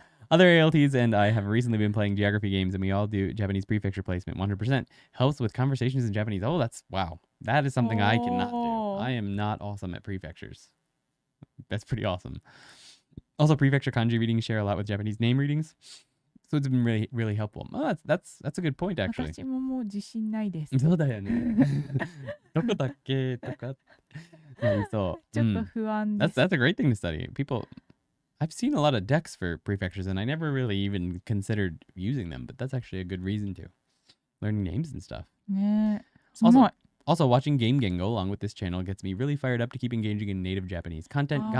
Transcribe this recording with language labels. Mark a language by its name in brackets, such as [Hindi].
[English] Other ALTs and I have recently been playing geography games, and we all do Japanese prefecture placement 100%. Helps with conversations in Japanese. Oh, that's wow. That is something I cannot do. I am not awesome at prefectures. That's pretty awesome. Also, prefecture kanji readings share a lot with Japanese name readings. So it's been really, really helpful. Oh, that's a good point, actually. [Japanese] 私ももう自信ないです。そうだよね。どこだっけとかなりそう。ちょっと不安です。 [English] That's a great thing to study. I've seen a lot of decks for prefectures, and I never really even considered using them, but that's actually a good reason to. Learning names and stuff. [Japanese] ねえ。すごい。 [English] Also, watching Game Gengo along with this channel gets me really fired up to keep engaging in native Japanese content.